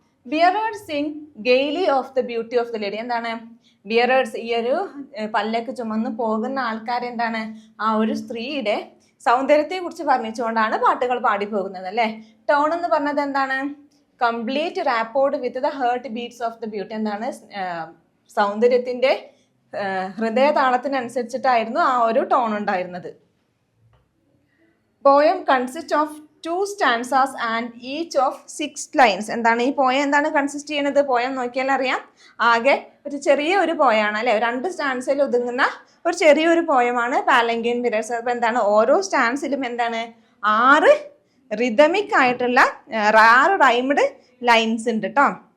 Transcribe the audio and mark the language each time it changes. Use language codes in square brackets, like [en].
[en] Bearers sing gaily of the beauty of the lady. [ml] എന്താണ് bearers, ഈ ഒരു പല്ലക്ക് ചുമന്ന് പോകുന്ന ആൾക്കാരെന്താണ് ആ ഒരു സ്ത്രീയുടെ സൗന്ദര്യത്തെ കുറിച്ച് വർണ്ണിച്ചുകൊണ്ടാണ് പാട്ടുകൾ പാടി പോകുന്നത് അല്ലേ. ടോൺ എന്ന് പറഞ്ഞത് എന്താണ്, [en] Complete rapport with the heart beats of the beauty. [ml] എന്താണ് സൗന്ദര്യത്തിന്റെ ഹൃദയ താളത്തിനനുസരിച്ചിട്ടായിരുന്നു ആ ഒരു ടോൺ ഉണ്ടായിരുന്നത്. [en] Poem consist of 2 stanzas and each of 6 lines. [ml] എന്താണ് ഈ പോയം എന്താണ് കൺസിസ്റ്റ് ചെയ്യുന്നത്? പോയം നോക്കിയാൽ അറിയാം, ആകെ ഒരു ചെറിയ ഒരു പോയാണ് അല്ലെ, 2 സ്റ്റാൻസിൽ ഒതുങ്ങുന്ന ഒരു ചെറിയൊരു പോയമാണ് പാലങ്കിൻ ബിയറേഴ്സ്. അപ്പൊ എന്താണ് ഓരോ സ്റ്റാൻസിലും എന്താണ് 6 റിതമിക് ആയിട്ടുള്ള 6 റൈംഡ് ലൈൻസ് ഉണ്ട് കേട്ടോ.